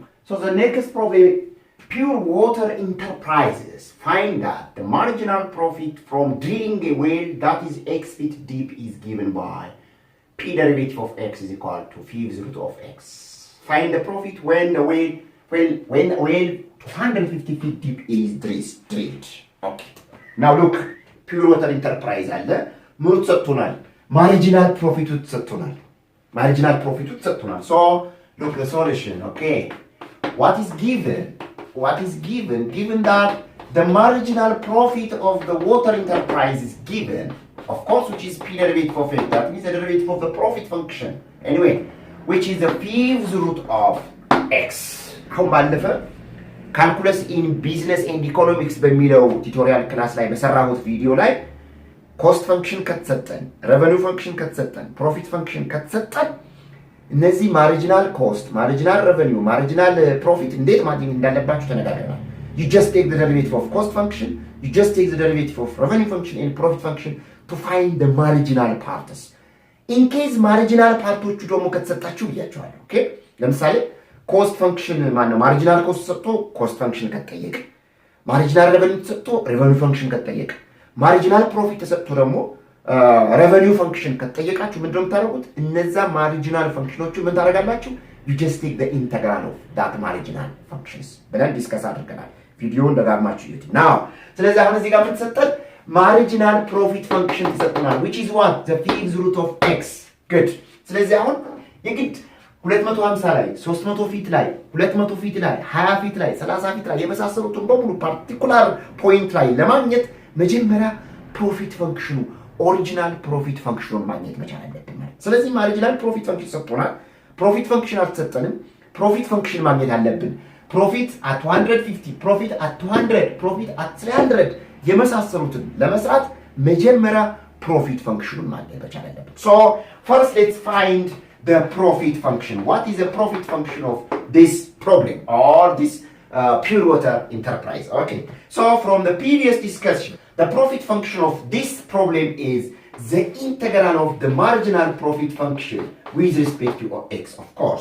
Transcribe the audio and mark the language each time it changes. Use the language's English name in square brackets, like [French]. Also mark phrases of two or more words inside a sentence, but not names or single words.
[English] So the next problem, pure water enterprises find that the marginal profit from drilling a well that is x feet deep is given by p derivative of x is equal to fifth root of x. Find the profit when the well 250 feet deep is drilled. Okay. Now look, pure water enterprise [Amharic] አለ ምርት ሰጥቶናል። [English] marginal profit ሰጥቶናል። So look the solution. Okay. What is given? Given that the marginal profit of the water enterprise is given, of course, which is p derivative of it. That means the derivative of the profit function. Anyway, which is the fifth root of x. [Amharic] አሁን ባለፈ [English] calculus in business and economics [Amharic] በሚለው [English] tutorial class [Amharic] ላይ በሰራሁት ቪዲዮ ላይ [English] cost function [Amharic] ከተሰጠን፣ [English] revenue function [Amharic] ከተሰጠን፣ [English] profit function [Amharic] ከተሰጠን እነዚህ [English] marginal cost፣ marginal revenue፣ marginal profit [Amharic] እንዴት ማግኘት እንዳለባችሁ ተነጋግረናል። [English] you just take the derivative of cost function, you just take the derivative of revenue function and profit function to find the marginal parts. in case marginal [Amharic] ፓርቶቹ ደግሞ ከተሰጣችሁ ብያችኋለሁ። ኦኬ ለምሳሌ [English] cost function [Amharic] ማነው [English] marginal cost [Amharic] ሰጥቶ [English] cost function [Amharic] ከተጠየቀ፣ [English] marginal revenue [Amharic] ተሰጥቶ [English] revenue function [Amharic] ከተጠየቀ፣ [English] marginal profit [Amharic] ተሰጥቶ ደግሞ [English] revenue function [Amharic] ከተጠየቃችሁ ምንድነው የምታደርጉት? እነዛ ማርጂናል ፈንክሽኖቹ ምን ታደርጋላችሁ? [English] you just take the integral of that marginal functions [Amharic] ብለን ዲስከስ አድርገናል። ቪዲዮውን ደጋግማችሁ እዩት። ናው ስለዚህ አሁን እዚህ ጋር ምን ተሰጠን? [English] marginal profit function ተሰጥቶናል which is what the fifth root of x. [Amharic] good ስለዚህ አሁን የግድ 250 ላይ 300 ፊት ላይ 200 ፊት ላይ 20 ፊት ላይ 30 ፊት ላይ የመሳሰሉትን በሙሉ [English] particular point [Amharic] ላይ ለማግኘት መጀመሪያ ፕሮፊት ፈንክሽኑ ኦሪጂናል ፕሮፊት ፈንክሽኑን ማግኘት መቻል አለብን። ስለዚህ [English] marginal profit function [Amharic] ተሰጥቶናል። [English] profit function [Amharic] አልተሰጠንም። [English] profit function [Amharic] ማግኘት አለብን። [English] profit at 150 profit at 200 profit at 300 [Amharic] የመሳሰሉትን ለመስራት መጀመሪያ ፕሮፊት ፈንክሽኑን ማግኘት መቻል አለብን። [English] so first let's find the profit function. What is the profit function of this problem or this pure water enterprise? Okay, so from the previous discussion, the profit function of this problem is the integral of the marginal profit function with respect to x, of course.